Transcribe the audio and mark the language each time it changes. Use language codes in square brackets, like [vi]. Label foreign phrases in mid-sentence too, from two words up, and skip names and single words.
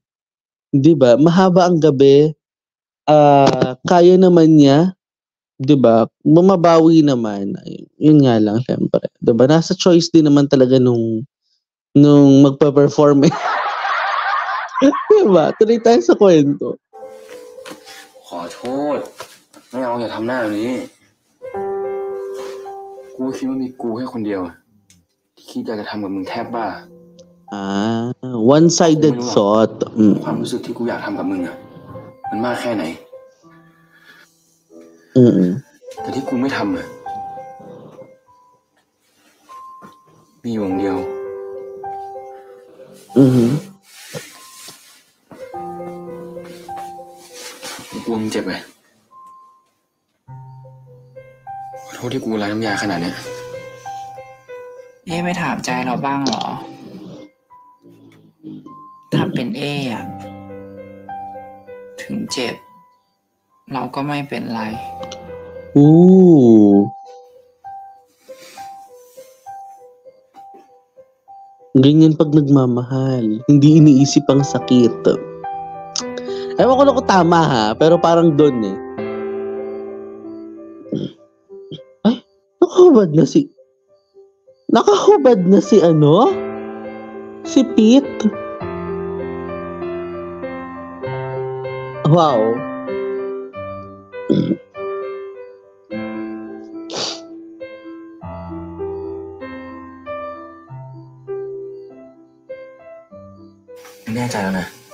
[tl] Di ba? Mahaba ang gabi. Kaya naman niya, di ba? Bumabawi naman. Yun nga lang, syempre. Di ba? Nasa choice din naman talaga nung magpa-perform. Di ba? Tuloy tayo sa kwento. [th] ขอโทษไม่เอาอย่าทำหน้าแบบนี้กูคิดว่ามีกูแค่คนเดียวที่คิดอยากจะทำกับมึงแทบบ้า [en] one-sided thought [th] ความรู้สึกที่กูอยากทำกับมึงอ่ะมันมากแค่ไหนแต่ที่กูไม่ทำอ่ะมีอยู่อย่างเดียวกูมึงเจ็บไงขอโทษที่กูไร้น้ำยาขนาดนี้ ไม่ถามใจเราบ้างเหรอถ้าเป็นอะถึงเจ็บเราก็ไม่เป็นไร [tl] ganyan pag nagmamahal hindi iniisip ang sakit. Ewan ko lang kung tama ha, pero parang doon Ay, nakahubad na si ano? Si Pete. Wow. [th] แน่ใจแล้วนะ